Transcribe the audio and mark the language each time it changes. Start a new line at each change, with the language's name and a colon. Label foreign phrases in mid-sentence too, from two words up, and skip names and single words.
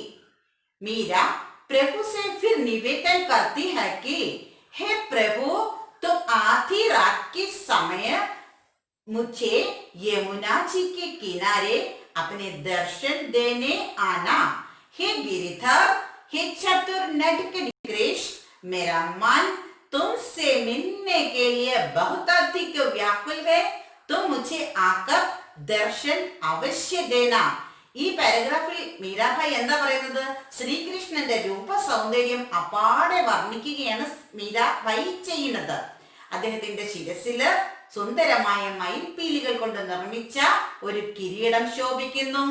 Hindi: मीरा प्रभु से फिर निवेदन करती है कि हे प्रभु, तो आधी रात के समय मुझे यमुना जी के किनारे अपने दर्शन देने आना. हे गिरिधर, हे चतुर नटकृष्ण, मेरा मन तुमसे मिलने के लिए बहुत अधिक व्याकुल है. तुम मुझे आकर दर्शन अवश्य देना.
Malayalam: ഈ പാരഗ്രാഫിൽ മീരാഭായി എന്താ പറയുന്നത്? ശ്രീകൃഷ്ണന്റെ രൂപ സൗന്ദര്യം അപ്പാടെ വർണ്ണിക്കുകയാണ് മീരാഭായി ചെയ്യുന്നത്. അദ്ദേഹത്തിന്റെ ശിരസില് സുന്ദരമായ മയിൽപീലികൾ കൊണ്ട് നിർമ്മിച്ച ഒരു കിരീടം ശോഭിക്കുന്നു.